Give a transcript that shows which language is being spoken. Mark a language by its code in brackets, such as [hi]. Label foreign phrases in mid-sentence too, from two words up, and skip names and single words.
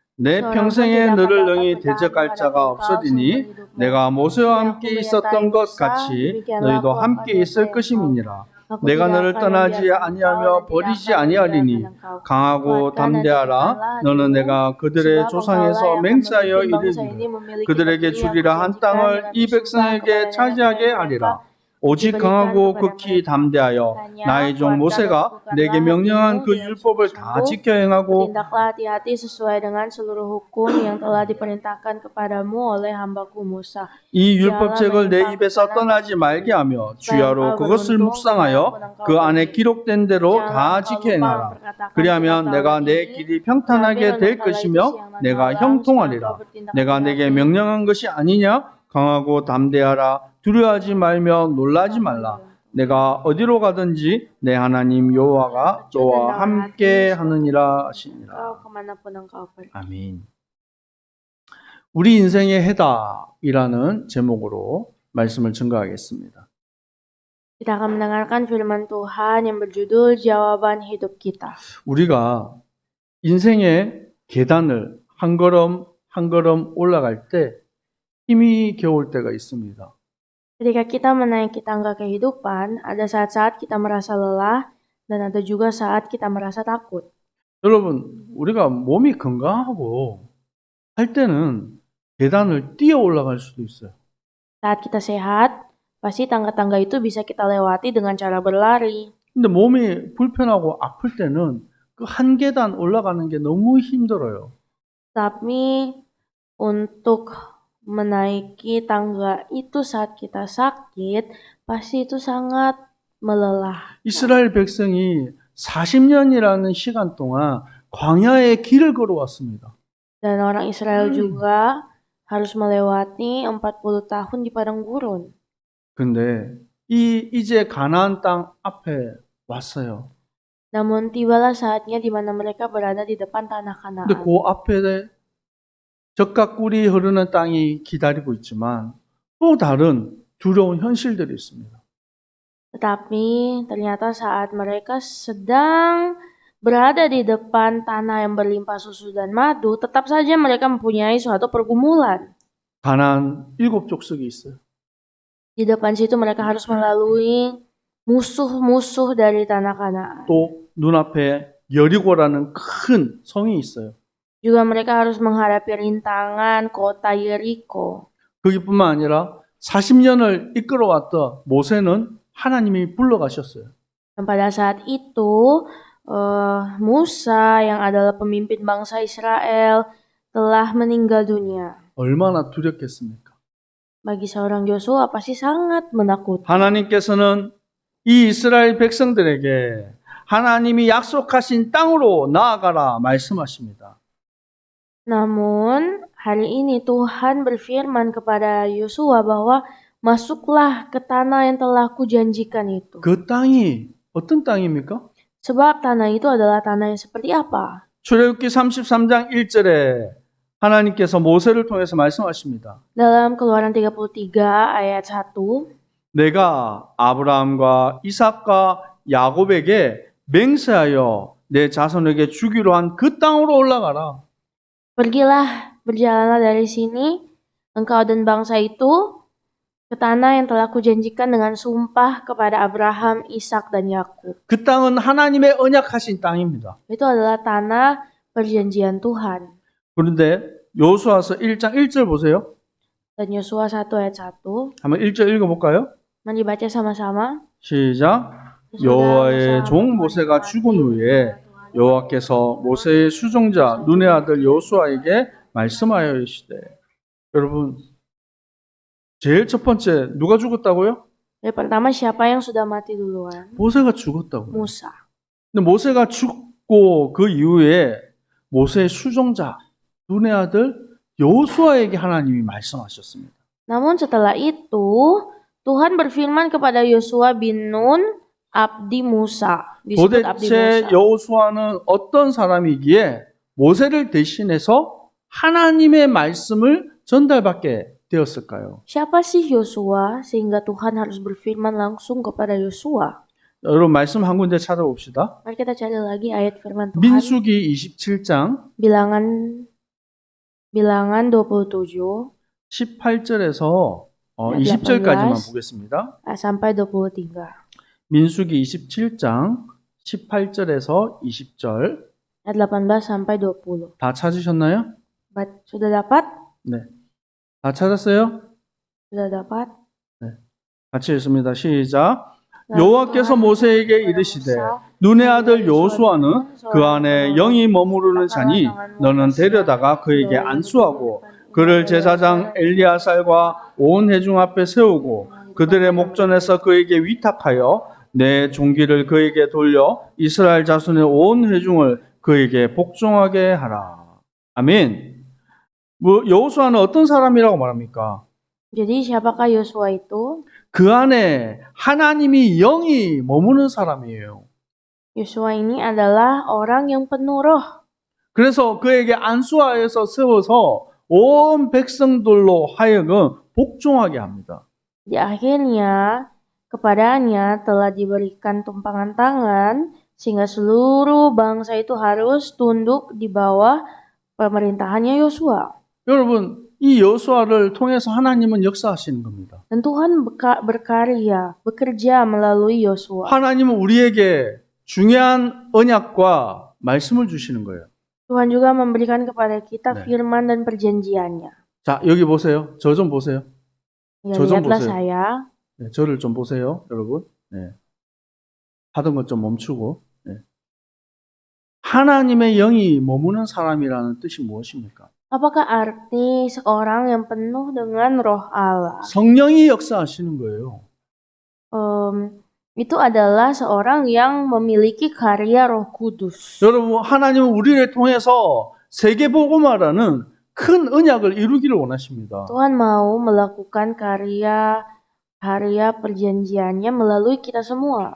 [ko] 내 [id] Seorang pun [ko] 평생에 [id] tidak [ko] 너를 [id] dapat [ko] 능히 [id] bertahan [ko] 대적할 [id] menghadapi [ko] 자가 [id] engkau [ko] 없으리니 [id] seumur hidupmu. [ko] 내가 모세와 [id] Jika aku [ko] 함께 [id] menyertai [ko] 있었던 것 [id] Musa, [ko] 같이 [id] demikianlah [ko] 너희도 [id] aku akan [ko] 함께 있을 [id] menyertai engkau. [ko] 것임이니라. [id] Aku [ko] 내가 [id] tidak [ko] 너를 [id] akan [ko] 떠나지 [id] membiarkan engkau [ko] 아니하며 [id] dan tidak [ko] 버리지 [id] akan [ko] 아니하리니 [id] meninggalkan engkau. [ko] 강하고 [id] Kuatkan dan [ko] 담대하라. [id] teguhkanlah [ko] 너는 [id] hatimu, [ko] 내가 그들의 [id] sebab engkaulah [ko] 조상에서 [id] yang akan [ko] 맹세하여 [id] memimpin bangsa ini [ko] 이르기를 [id] memiliki [ko] 그들에게 [id] negeri yang [ko] 주리라 한 [id] kujanjikan [ko] 땅을 [id] dengan [ko] 이 [id] bersumpah [ko] 백성에게 [id] kepada nenek [ko] 차지하게 [id] moyang mereka [ko] 하리라. [id] untuk [ko] 오직 [id] diberikan [ko] 강하고 [id] kepada [ko] 극히 [id] mereka. [ko] 담대하여 [id] Hanya [ko] 나의 종 [id] kuatkan dan [ko] 모세가 내게 [id] teguhkanlah [ko] 명령한 [id] hatimu [ko] 그 [id] dengan [ko] 율법을 다 [id] sungguh-sungguh. [ko] 지켜 행하고 [id] Bertindaklah hati-hati sesuai dengan seluruh hukum yang telah diperintahkan kepadamu oleh hambaku Musa. [ko] 이 [id] Janganlah [ko] 율법책을 내 [id] menyimpang ke [ko] 입에서 [id] kanan [ko] 떠나지 [id] maupun [ko] 말게 [id] kiri, [ko] 하며 [id] supaya [ko] 주야로 [id] engkau [ko] 그것을 [id] beruntung [ko] 묵상하여 [id] kemanapun engkau [ko] 그 안에 [id] pergi. [ko] 기록된 대로 [id] Janganlah [ko] 다 [id] engkau [ko] 지켜 [id] lupa [ko] 행하라. [id] memperkatakan [ko] 그리하면 [id] kitab [ko] 내가 [id] Taurat [ko] 내 [id] ini, [ko] 길이 [id] tetapi [ko] 평탄하게 될 [id] renungkanlah itu [ko] 것이며 [id] siang dan [ko] 내가 [id] malam, supaya engkau [ko] 형통하리라. [id] bertindak [ko] 내가 내게 [id] hati-hati. [ko] 명령한 것이 아니냐? 강하고 담대하라. 두려워하지 말며 놀라지 말라. 내가 어디로 가든지 내 하나님 여호와가 너와 함께 하느니라 하시니라. [id] Engkau kemanapun engkau pergi. [ko] 아멘. 우리 인생의 해답이라는 제목으로 말씀을 증거하겠습니다. [id] Kita akan mendengarkan firman Tuhan yang berjudul Jawaban Hidup Kita. [ko] 우리가 인생의 계단을 한 걸음 한 걸음 올라갈 때 힘이 겨울 때가 있습니다. [id] Ketika kita menaiki tangga kehidupan, ada saat-saat kita merasa lelah dan ada juga saat kita merasa takut. [ko] 여러분, 우리가 몸이 건강하고 할 때는 계단을 뛰어 올라갈 수도 있어요. [id] Saat kita sehat, pasti tangga-tangga itu bisa kita lewati dengan cara berlari. [ko] 근데 몸이 불편하고 아플 때는 그 한 계단 올라가는 게 너무 힘들어요. [id] Tapi untuk menaiki tangga itu saat kita sakit, pasti itu sangat melelahkan. [ko] 이스라엘 백성이 40년이라는 시간 동안 광야의 길을 걸어왔습니다. [id] Dan orang Israel juga harus melewati 40 tahun di padang gurun. [ko] 근데 이제 가나안 땅 앞에 왔어요. [id] Namun tibalah saatnya di mana mereka berada di depan tanah [ko] 근데 [id] Kanaan. [ko] 그 앞에 젖과 꿀이 흐르는 땅이 기다리고 있지만 또 다른 두려운 현실들이 있습니다. [id] Tetapi ternyata saat mereka sedang berada di depan tanah yang berlimpah susu dan madu, tetap saja mereka mempunyai suatu pergumulan. [ko] 가나안 7 족속이 있어요. [id] Di depan situ mereka harus melalui musuh-musuh dari tanah Kanaan. [ko] 또 눈앞에 여리고라는 큰 성이 있어요. [id] Juga mereka harus menghadapi rintangan kota Yeriko. [ko] 거기뿐만 아니라 40년을 이끌어왔던 모세는 하나님이 불러가셨어요. [id] Dan pada saat itu, Musa yang adalah pemimpin bangsa Israel telah meninggal dunia. [ko] 얼마나 두렵겠습니까? [id] Bagi seorang Yosua pasti sangat menakutkan. [ko] 하나님께서는 이 이스라엘 백성들에게 하나님이 약속하신 땅으로 나아가라 말씀하십니다. [id] Namun, hari ini Tuhan berfirman kepada Yosua bahwa masuklah ke tanah yang telah kujanjikan itu. [ko] 그 땅이 어떤 땅입니까? [id] Sebab tanah itu adalah tanah yang seperti apa? [ko] 출애굽기 33장 1절에 하나님께서 모세를 통해서 말씀하십니다. [id] Dalam Keluaran 33 ayat 1, [ko] 내가 아브라함과 이삭과 야곱에게 맹세하여 내 자손에게 주기로 한 그 땅으로 올라가라. [id] Pergilah, berjalanlah dari sini, engkau dan bangsa itu, ke tanah yang telah kujanjikan dengan sumpah kepada Abraham, Ishak, dan Yakub. [ko] 그 땅은 하나님의 언약하신 땅입니다. [id] Itu adalah tanah perjanjian Tuhan. [ko] 그런데 여호수아서 1장 1절 보세요. [id] Dan Yosua 1 ayat 1, [ko] 한번 1절 읽어볼까요? [id] mari baca sama-sama. [ko] 시작. 여호와의 종 모세가 죽은 후에 여호와께서 모세의 수종자 눈의 아들 여호수아에게 말씀하여 이르시되. 여러분, 제일 첫 번째 누가 죽었다고요? [id] Yang pertama, siapa yang sudah mati duluan? [ko] 모세가 죽었다고요. [id] Musa. [ko] 근데 모세가 죽고 그 이후에 모세의 수종자 눈의 아들 여호수아에게 하나님이 말씀하셨습니다. [id] Namun setelah itu, Tuhan berfirman kepada Yosua bin Nun, abdi Musa. Disebut abdi [ko] 도대체 [id] Musa. [ko] 여호수아는 어떤 사람이기에 모세를 대신해서 하나님의 말씀을 전달받게 되었을까요? [id] Siapa sih Yosua sehingga Tuhan harus berfirman langsung kepada Yosua? [ko] 여러분 말씀 한 군데 찾아봅시다. [id] Mari kita cari lagi ayat firman Tuhan. [ko] 민수기 27장 [id] Bilangan Bilangan 27 [ko] 18절에서 [id] ayat [ko] 20절까지만 [id] 18 [ko] 보겠습니다. [id] sampai 23. [ko] 민수기 27장 18절에서 20절 [id] Ayat 18 sampai 20. [ko] 다 찾으셨나요? [id] Sudah dapat? [ko] 네. 다 찾았어요? [id] Sudah dapat? [ko] 같이 읽습니다. 시작. [id] Lalu [ko] 여호와께서 [id] Tuhan [ko] 모세에게 [id] kepada [ko] 이르시되 [id] Musa, [ko] 눈의 아들 여호수아는 그 안에 영이 머무르는 자니 너는 데려다가 그에게 안수하고 그를 제사장 엘리아살과 온 회중 앞에 세우고 그들의 목전에서 그에게 위탁하여 내 종기를 그에게 돌려 이스라엘 자손의 온 회중을 그에게 복종하게 하라. 아멘. 여호수아는 어떤 사람이라고 말합니까? [id] Jadi siapakah Yosua itu? [ko] 그 안에 하나님이 영이 머무는 사람이에요. [id] Yosua ini adalah orang yang penuh roh. [ko] 그래서 그에게 안수하여서 세워서 온 백성들로 하여금 복종하게 합니다. [id] Di akhirnya kepadanya telah diberikan tumpangan tangan sehingga seluruh bangsa itu harus tunduk di bawah pemerintahannya Yosua. [ko] 여러분, 이 여호수아를 통해서 하나님은 역사하시는 겁니다. [id] Dan Tuhan berkarya, bekerja melalui Yosua. [ko] 하나님은 우리에게 중요한 언약과 말씀을 주시는 거예요. [id] Tuhan juga memberikan kepada kita [ko] 네. [id] firman dan perjanjiannya. [ko] 자, 여기 보세요. 저 좀 보세요. [id] Ya, [ko] 저 좀 [id] lihatlah [ko] 보세요. [id] saya. [ko] 네, 저를 좀 보세요, 여러분. 네. 하던 것 좀 멈추고. 네. 하나님의 영이 머무는 사람이라는 뜻이 무엇입니까? [id] Apakah arti seorang yang penuh dengan roh Allah? [ko] 성령이 역사하시는 거예요. [id] Itu adalah seorang yang memiliki karya Roh Kudus. [ko] 여러분, 하나님은 우리를 통해서 세계 복음화라는 큰 언약을 이루기를 원하십니다. [id] Tuhan mau melakukan karya perjanjiannya melalui kita semua.